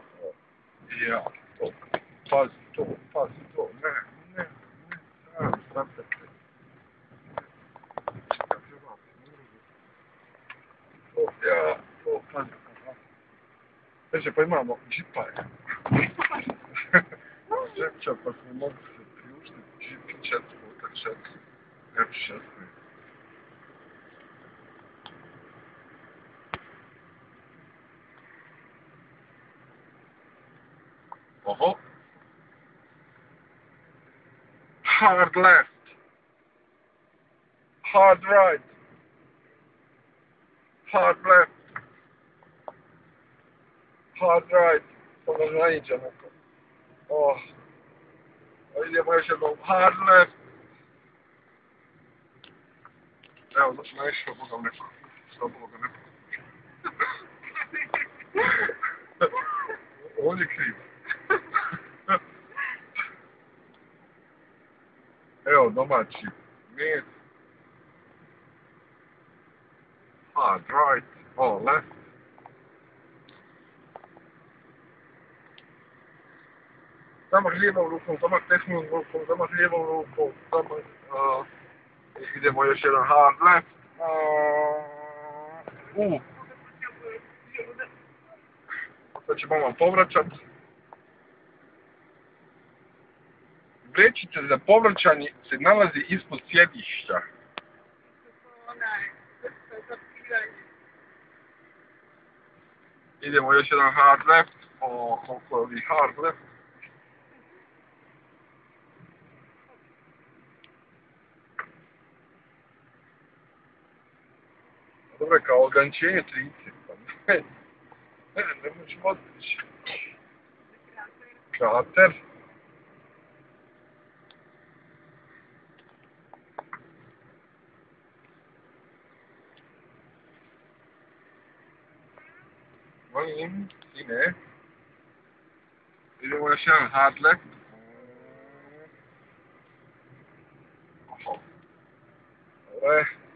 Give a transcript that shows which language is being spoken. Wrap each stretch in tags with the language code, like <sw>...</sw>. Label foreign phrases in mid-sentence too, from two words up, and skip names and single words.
<bs>Ja, to. Pazi to, ne, znate. Pazi. Veže, pa imamo džipa, Žepća, pa smo mogli se priuštiti džipi 4x4, F16. Oho.</bs> <en>Hard left. Hard right. Hard left. Hard right.</en> <bs>Samo naiđemo. Oh. Idemo još jednom.</bs> <en>Hard left.</en> <bs>Evo, naišao Bogom neko. Što Boga neko. On je kriv. Evo, domaći. Med.</bs> <en>Hard right. Oh, left.</en> <bs>Zamah lijevom rukom, zamah desnom rukom, zamah lijevom rukom, zamah... idemo još jedan</bs> <en>hard left.</en> <bs>Sad ćemo vam povraćat. Vrećica za povraćanje se nalazi ispod sjedišća. Idemo još jedan</bs> <en>hard left.</en> <bs>Koliko je ovih</bs> <en>hard left?</en> <bs>Dobro je kao ograničenje 30. Ne možemo otići. Krater. Molim, i ne. Idemo još jedan</bs> <en>hard left.</en> <bs>Oho. Dobro je.</bs>